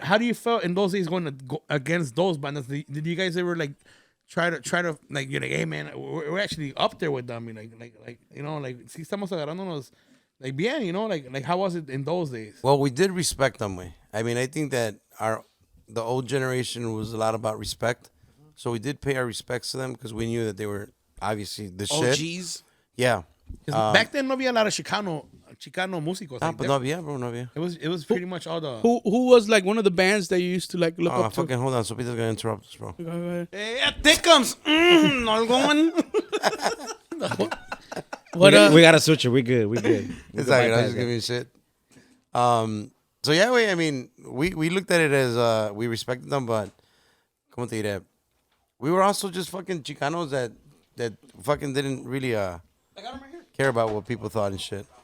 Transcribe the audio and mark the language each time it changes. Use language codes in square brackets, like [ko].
[en] How do you feel in those days going to go against those bandas? Did you guys ever like try to like you're like, hey man, we're actually up there with them? I mean, like [es] si estamos agarrándonos. [en] Like [es] bien, [en] like how was it in those days? Well, we did respect them. I mean, I think that the old generation was a lot about respect. So we did pay our respects to them because we knew that they were obviously the shit. OGs. Yeah. Back then, [es] no había [en] a lot of Chicano [es] músicos. Ah, [en] Like, but [es] no había, bro, no había. [en] it was pretty much all the. Who was like one of the bands that you used to like look Oh, up to? fucking hold on. Sopita's gonna interrupt us, bro. Go ahead. Hey, Dickums. No going. We got a switcher. We good. We good. It's all right. I was just giving you shit. So yeah, I mean, we looked at it as we respected them, but [es] como te diré, [en] we were also just fucking Chicanos that fucking didn't really care about what people thought and shit.